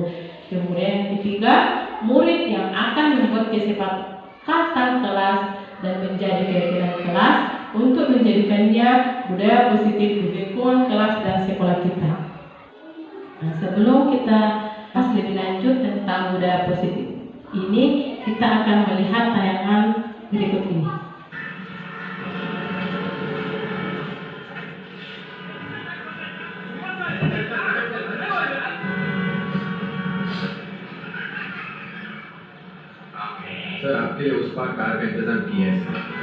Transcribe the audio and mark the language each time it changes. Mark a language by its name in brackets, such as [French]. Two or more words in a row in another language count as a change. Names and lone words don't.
[Indonesian] Kemudian yang ketiga, murid yang akan membuat kesepakatan kelas dan menjadi keyakinan kelas untuk menjadikannya budaya positif di lingkungan kelas dan sekolah kita. Nah, sebelum kita bahas lebih lanjut tentang budaya positif ini, kita akan melihat tayangan berikut ini. [Hindi] सर आपके लिए उस पार कार का इंतजाम किया है सर।